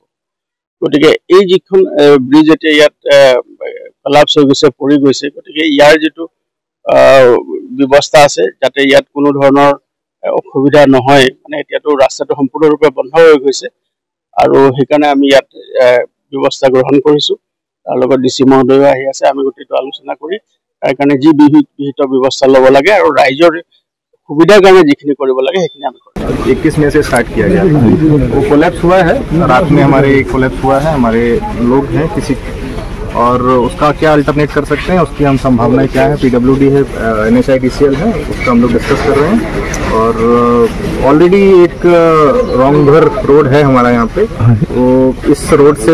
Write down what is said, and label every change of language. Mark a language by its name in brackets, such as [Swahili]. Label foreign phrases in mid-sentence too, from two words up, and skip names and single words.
[Assamese] গতিকে এই যিখন ব্ৰিজ এতিয়া ইয়াত কলাপছ হৈ গৈছে, পৰি গৈছে, গতিকে ইয়াৰ যিটো ব্যৱস্থা আছে যাতে ইয়াত কোনো ধৰণৰ অসুবিধা নহয়, মানে এতিয়াতো ৰাস্তাটো সম্পূৰ্ণৰূপে বন্ধ হৈ গৈছে আৰু সেইকাৰণে আমি ইয়াত ব্যৱস্থা গ্ৰহণ কৰিছো। তাৰ লগত ডিচি মহোদয় আহি আছে আমি গোটেইটো আলোচনা কৰি তাৰ কাৰণে যি বিহিত ব্যৱস্থা ল'ব লাগে আৰু ৰাইজৰ সুবিধাৰ কাৰণে যিখিনি কৰিব লাগে সেইখিনি আমি কৰিম [Hindi] 21 में से स्टार्ट किया गया वो कोलैप्स हुआ है रात में हमारे कोलैप्स हुआ है हमारे लोग हैं किसी और उसका क्या अल्टरनेट कर सकते हैं उसकी हम संभावनाएं क्या है PWD है NHIDCL है उसका हम लोग डिस्कस कर रहे हैं और ऑलरेडी एक रोंगभर रोड है हमारा यहाँ पे वो इस रोड से